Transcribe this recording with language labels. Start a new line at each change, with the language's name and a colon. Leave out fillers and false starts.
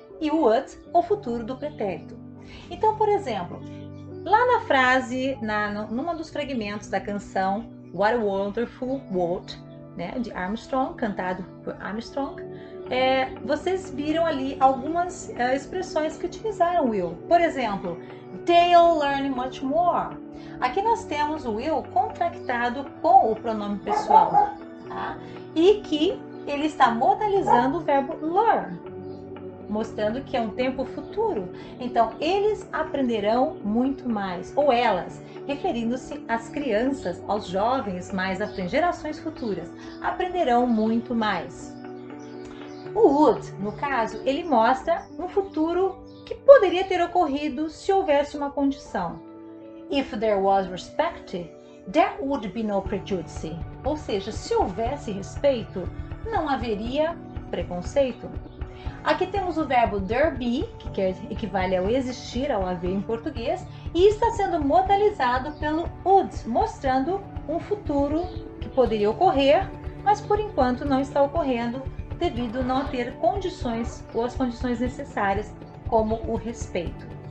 Portuguese: E o would, ao futuro do pretérito. Então, por exemplo, lá na frase, numa dos fragmentos da canção What a Wonderful World, de Armstrong, cantado por Armstrong, vocês viram ali algumas expressões que utilizaram will.
English: Por exemplo, they'll learn much more.
Portuguese: Aqui nós temos o will contractado com o pronome pessoal, tá? E que ele está modalizando o verbo learn, mostrando que é um tempo futuro. Então, eles aprenderão muito mais, ou elas, referindo-se às crianças, aos jovens mais à frente, gerações futuras, aprenderão muito mais. O would, no caso, ele mostra um futuro que poderia ter ocorrido se houvesse uma condição.
English: If there was respect, there would be no prejudice.
Portuguese: Ou seja, se houvesse respeito, não haveria preconceito. Aqui temos o verbo there be, que equivale ao existir, ao haver em português, e está sendo modalizado pelo would, mostrando um futuro que poderia ocorrer, mas por enquanto não está ocorrendo, devido a não ter condições ou as condições necessárias, como o respeito.